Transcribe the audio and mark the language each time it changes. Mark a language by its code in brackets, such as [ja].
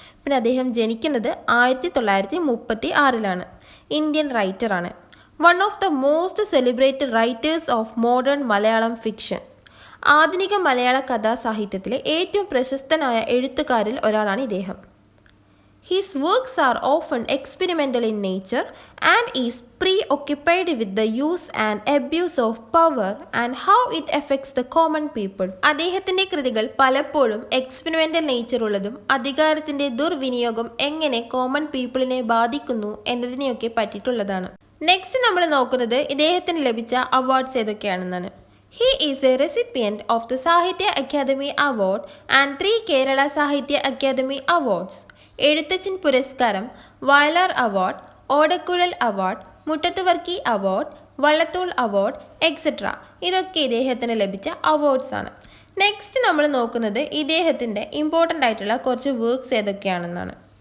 [ml] പിന്നെ അദ്ദേഹം ജനിക്കുന്നത് 1936 Indian റൈറ്ററാണ്. [en] One of the most celebrated writers of modern Malayalam fiction. [ml] ആധുനിക മലയാള കഥാസാഹിത്യത്തിലെ ഏറ്റവും പ്രശസ്തനായ എഴുത്തുകാരിൽ ഒരാളാണ് ഇദ്ദേഹം. [en] His works are often experimental in nature and is preoccupied with the use and abuse of power and how it affects the common people. [ml] അദ്ദേഹത്തിൻ്റെ കൃതികൾ പലപ്പോഴും experimental നേച്ചറുള്ളതും അധികാരത്തിൻ്റെ ദുർവിനിയോഗം എങ്ങനെ കോമൺ പീപ്പിളിനെ ബാധിക്കുന്നു എന്നതിനെയൊക്കെ പറ്റിയിട്ടുള്ളതാണ്. നെക്സ്റ്റ് നമ്മൾ നോക്കുന്നത് ഇദ്ദേഹത്തിന് ലഭിച്ച awards ഏതൊക്കെയാണെന്നാണ്. [en] He is a recipient of the Sahitya Academy Award and 3 Kerala Sahitya Academy Awards. [ml] Ezhuthachan പുരസ്കാരം, വയലാർ അവാർഡ്, ഓടക്കുഴൽ award, Muttathu Varkey award, Vallathol award etcetera. ഇതൊക്കെ ഇദ്ദേഹത്തിന് ലഭിച്ച അവാർഡ്സാണ്. നെക്സ്റ്റ് നമ്മൾ നോക്കുന്നത് ഇദ്ദേഹത്തിൻ്റെ ഇമ്പോർട്ടൻ്റ് ആയിട്ടുള്ള കുറച്ച് വർക്ക്സ് ഏതൊക്കെയാണെന്നാണ്.